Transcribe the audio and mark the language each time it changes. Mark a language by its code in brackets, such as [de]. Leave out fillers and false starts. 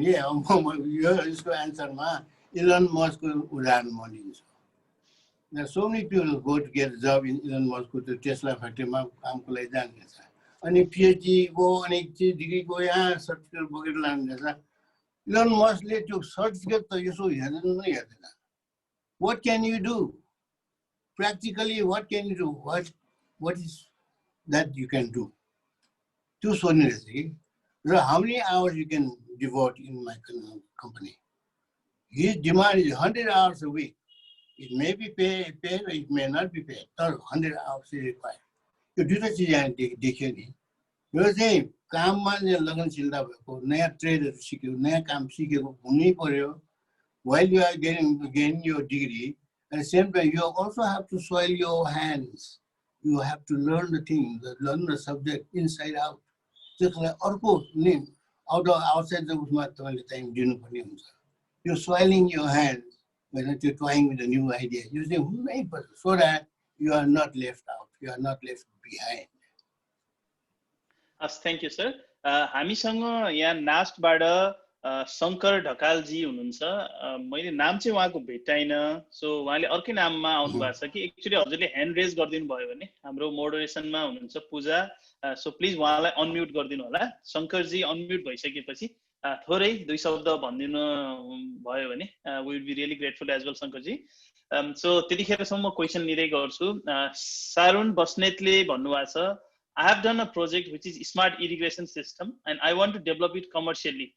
[ne] Yeah, यसको आन्सरमा Elon मस्कको उदाहरण म लिन्छु। [en] There are so many people go to get a job in Elon Muskको [ne] त्यो टेस्ला फ्याक्ट्रीमा कामको लागि जान्छ। अनि पिएचडी को अनि डिग्री को यहाँ सर्टिफिकेट बोकेर लान्छ। इलन मस्कले त्यो सर्टिफिकेट त यसो हेर्दैन पनि हेर्दैन। [en] What can you do? Practically, what can you do? What is that you can do? [ne] त्यो सोध्ने रहेछ कि [en] how many hours you can devote in my company? His demand is 100 hours a week. It may be paid, it may not be paid. 100 hours is required. [ne] यो दुईटा चिज यहाँ देखियो नि। यो चाहिँ काममा लगनशीलता भएको, नयाँ ट्रेडहरू सिक्यो, नयाँ काम सिकेको हुनै पर्यो. [en] While you are getting your degree, at the same time, you also have to soil your hands. You have to learn the things, learn the subject inside out. Just like outside the time, you're soiling your hands when you're toying with a new idea. Using so that you are not left out, you are not left behind. Thank you, sir. [ne] हामीसँग यहाँ नास्टबाट शङ्कर ढकालजी हुनुहुन्छ. मैले नाम चाहिँ उहाँको भेटाइन, so उहाँले अर्कै नाममा आउनु भएको छ कि एक्चुअली हजुरले ह्यान्ड रेज गरिदिनु भयो भने हाम्रो मोडरेसनमा हुनुहुन्छ पूजा, सो प्लिज उहाँलाई अनम्युट गरिदिनु होला. शङ्करजी अनम्युट भइसकेपछि थोरै दुई शब्द भनिदिनु भयो भने [en] we will be really grateful as well [ne] Shankarji. So त्यतिखेरसम्म म क्वेसन लिँदै गर्छु. सारुण बस्नेतले भन्नुभएको छ, [en] I have done a project which is smart irrigation system and I want to develop it commercially.